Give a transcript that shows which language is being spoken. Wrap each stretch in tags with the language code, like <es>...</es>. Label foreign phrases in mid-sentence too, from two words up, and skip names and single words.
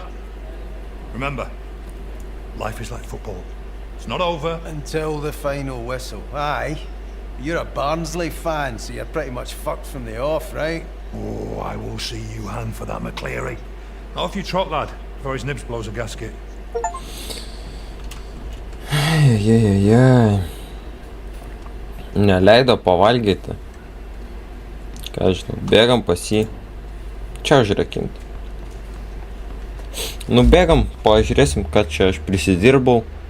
<en>Remember, life is like football. It's not over. Until the final whistle. Aye. You're a Barnsley fan, so you're pretty much fucked from the off, right? Oh, I will see you hand for that, McCleary. Off you trot, lad, before his nibs blows a gasket.</en> <lt>Jai. Neleido pavalgyti. Ką žinau, bėgam pas jį. Čia užrakinti. Nubėgam, pažiūrėsim, kad čia aš prisidirbau.</lt>